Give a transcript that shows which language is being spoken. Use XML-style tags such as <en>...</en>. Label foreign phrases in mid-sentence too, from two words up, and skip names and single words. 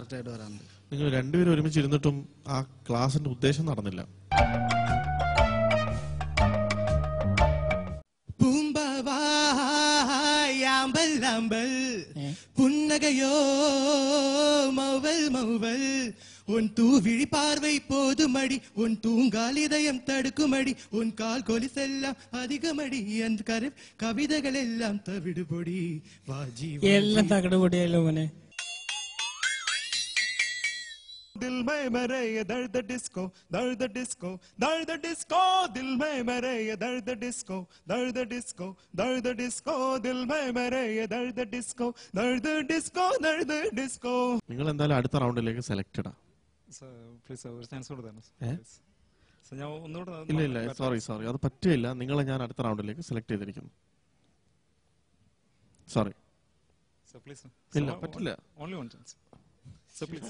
<ml>കറക്റ്റായിട്ട് വരാറുണ്ട്. നിങ്ങൾ രണ്ടുപേരും ഒരുമിച്ച് ഇരുന്നിട്ടും ആ ക്ലാസിന്റെ ഉദ്ദേശം നടന്നില്ല.</ml> <ta>பூம்பாவாய் ஆம்பல் ஆம்பல் புன்னகையோ மௌவல் மௌவல் உன் தூவிழி பார்வை போதுமடி உன் தூங்கால் இதயம் தடுக்குமடி உன் கால் கொலிசெல்லாம் அதிகமடி அந்த கவிதைகள் எல்லாம் தவிடுபொடி வாஜி</ta> <ml>എല്ലാം തകടുപൊടിയല്ലോ മോനെ.</ml> <hi>दिल में मेरे ये दर्द डिस्को दर्द डिस्को दर्द डिस्को दिल में मेरे ये दर्द डिस्को दर्द डिस्को दर्द डिस्को दिल में मेरे ये दर्द डिस्को दर्द डिस्को दर्द डिस्को.</hi> <ml>നിങ്ങൾ എന്തായാലും അടുത്ത റൗണ്ടിലേക്ക് സെലക്റ്റഡാ. പ്ലീസ് ഒരു ചാൻസ് കൊടുത്തായിരുന്നു. ഞാൻ ഒന്നുകൂടെ. ഇല്ല ഇല്ല, സോറി അത് പറ്റില്ല. നിങ്ങളെ ഞാൻ അടുത്ത റൗണ്ടിലേക്ക് സെലക്ട് ചെയ്തിരിക്കുന്നു. സോറി. ഇല്ല, പറ്റില്ല.</ml> <en>Only one chance. So please.</en>